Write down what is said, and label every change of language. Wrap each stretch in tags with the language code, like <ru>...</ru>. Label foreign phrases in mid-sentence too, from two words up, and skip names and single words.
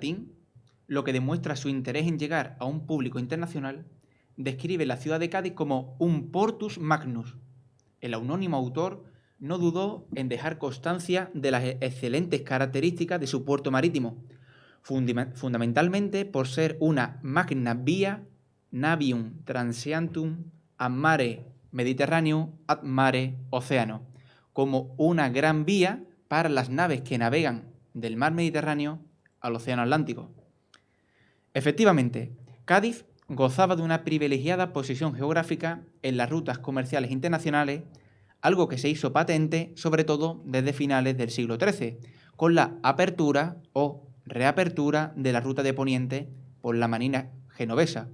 <es>latín, lo que demuestra su interés en llegar a un público internacional, describe la ciudad de Cádiz como un</es> <la>portus magnus.</la> <es>El anónimo autor no dudó en dejar constancia de las excelentes características de su puerto marítimo, fundamentalmente por ser una</es> <la>magna via navium transiantum ad mare Mediterraneo ad mare Oceano,</la> <es>como una gran vía para las naves que navegan del mar Mediterráneo al Océano Atlántico. Efectivamente, Cádiz gozaba de una privilegiada posición geográfica en las rutas comerciales internacionales, algo que se hizo patente sobre todo desde finales del siglo XIII, con la apertura o reapertura de la ruta de Poniente por la marina genovesa.</es>